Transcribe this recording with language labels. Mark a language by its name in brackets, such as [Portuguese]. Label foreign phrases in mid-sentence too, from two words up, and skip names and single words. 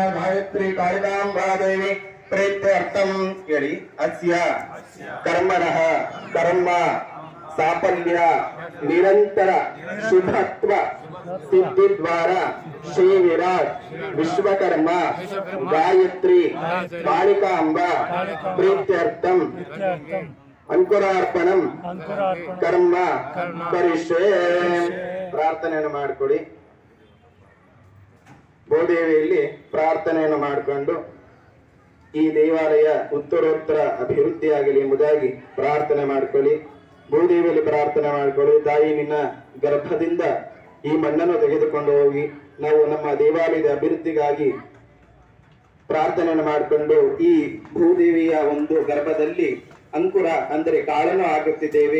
[Sanskrit] गायत्री कालिकाम्बा देवी प्रीत्यर्थं यदि अस्य कर्मणः कर्म साफल्य निरंतर शुभत्व सिद्धि द्वारा श्री विराट विश्वकर्मा गायत्री कालिकाम्बा प्रीत्यर्थं अंकुरार्पणं कर्म करिष्ये [Kannada] ಪ್ರಾರ್ಥನೆಯನ್ನು ಮಾಡಿಕೊಳ್ಳಿ. ಭೂದೇವಿಯಲ್ಲಿ ಪ್ರಾರ್ಥನೆಯನ್ನು ಮಾಡಿಕೊಂಡು ಈ ದೇವಾಲಯ ಉತ್ತರೋತ್ತರ ಅಭಿವೃದ್ಧಿಯಾಗಲಿ ಎಂಬುದಾಗಿ ಪ್ರಾರ್ಥನೆ ಮಾಡಿಕೊಳ್ಳಿ. ಭೂದೇವಿಯಲ್ಲಿ ಪ್ರಾರ್ಥನೆ ಮಾಡಿಕೊಳ್ಳಿ. ತಾಯಿ ನಿನ್ನ ಗರ್ಭದಿಂದ ಈ ಮಣ್ಣನ್ನು ತೆಗೆದುಕೊಂಡು ಹೋಗಿ ನಾವು ನಮ್ಮ ದೇವಾಲಯದ ಅಭಿವೃದ್ಧಿಗಾಗಿ ಪ್ರಾರ್ಥನೆಯನ್ನು ಮಾಡಿಕೊಂಡು ಈ ಭೂದೇವಿಯ ಒಂದು ಗರ್ಭದಲ್ಲಿ ಅಂಕುರ ಅಂದರೆ ಕಾಳನ್ನು ಹಾಕುತ್ತಿದ್ದೇವೆ.